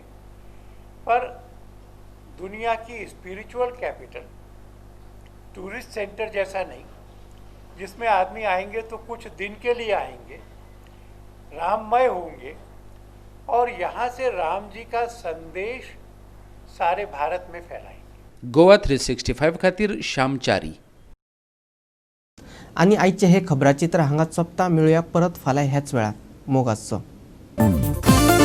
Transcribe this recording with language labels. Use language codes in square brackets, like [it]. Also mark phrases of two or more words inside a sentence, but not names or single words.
[hi] पर दुनिया की [en] spiritual capital, tourist center [hi] जैसा नहीं, जिसमें आदमी आएंगे तो कुछ दिन के लिए आएंगे, राममय होंगे और यहाँ से राम जी का संदेश सारे भारत में फैलाएंगे. [kok] गोवा 365 खातीर श्यामचारी. आणि आयचे हे खबराचित्र हांगाच सोंपता. मेळुया परत फाल्यां ह्याच वेळार. मोग आसचो.